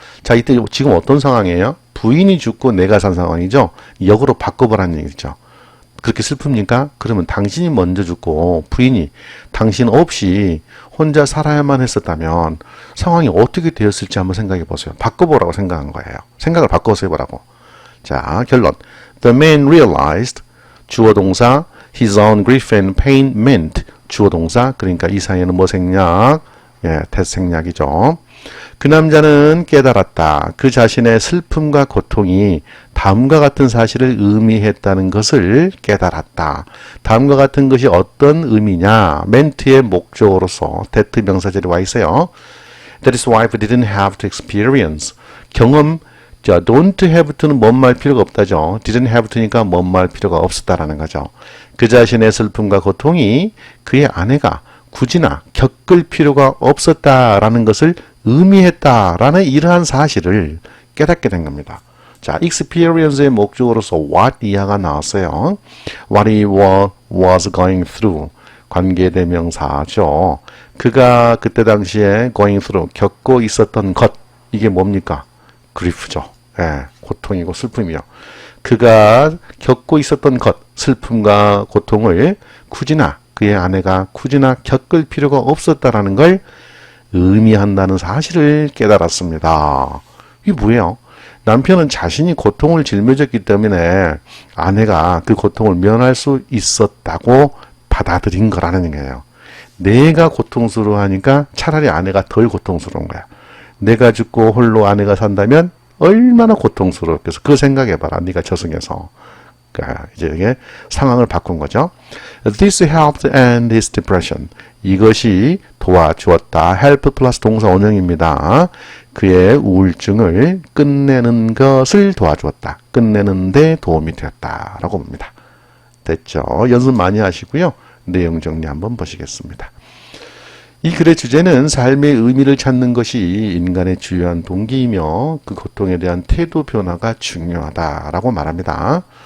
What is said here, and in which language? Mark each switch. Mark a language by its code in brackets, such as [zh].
[ko] 자, 이때 지금 어떤 상황이에요? 부인이 죽고 내가 산 상황이죠. 역으로 바꿔보라는 얘기죠. 그렇게 슬픕니까? 그러면 당신이 먼저 죽고 부인이 당신 없이 혼자 살아야만 했었다면 상황이 어떻게 되었을지 한번 생각해 보세요. 바꿔보라고 생각한 거예요. 생각을 바꿔서 해보라고. 자, 결론. [en] The man realized [ko] 주어 동사 [en] his own grief and pain meant 주어 동사. [ko] 그러니까 이 사이에는 뭐 생략? 예, 대생략이죠. 그 남자는 깨달았다. 그 자신의 슬픔과 고통이 다음과 같은 사실을 의미했다는 것을 깨달았다. 다음과 같은 것이 어떤 의미냐? 멘트의 목적으로서 that 명사절이 와 있어요. [en] That his wife didn't have to experience. [ko] 경험, 자, don't have to는 뭔 말 필요가 없다죠. didn't have to니까 뭔 말 필요가 없었다라는 거죠. 그 자신의 슬픔과 고통이 그의 아내가 굳이나 겪을 필요가 없었다라는 것을 의미했다라는 이러한 사실을 깨닫게 된 겁니다. 자, experience의 목적으로서 what 이하가 나왔어요. [en] What he was going through. [ko] 관계대명사죠. 그가 그때 당시에 going through, 겪고 있었던 것. 이게 뭡니까? grief죠. 예, 고통이고 슬픔이요. 그가 겪고 있었던 것, 슬픔과 고통을 굳이나 그의 아내가 굳이나 겪을 필요가 없었다라는 걸 의미한다는 사실을 깨달았습니다. 이게 뭐예요? 남편은 자신이 고통을 짊어졌기 때문에 아내가 그 고통을 면할 수 있었다고 받아들인 거라는 거예요. 내가 고통스러워하니까 차라리 아내가 덜 고통스러운 거야. 내가 죽고 홀로 아내가 산다면 얼마나 고통스러웠겠어. 그거 생각해봐라. 네가 저승에서. 그러니까 이제 이게 상황을 바꾼 거죠. [en] This helped end his depression. [ko] 이것이 도와주었다. help 플러스 동사 원형입니다. 그의 우울증을 끝내는 것을 도와주었다. 끝내는 데 도움이 되었다. 라고 봅니다. 됐죠? 연습 많이 하시고요. 내용 정리 한번 보시겠습니다. 이 글의 주제는 삶의 의미를 찾는 것이 인간의 주요한 동기이며 그 고통에 대한 태도 변화가 중요하다라고 말합니다.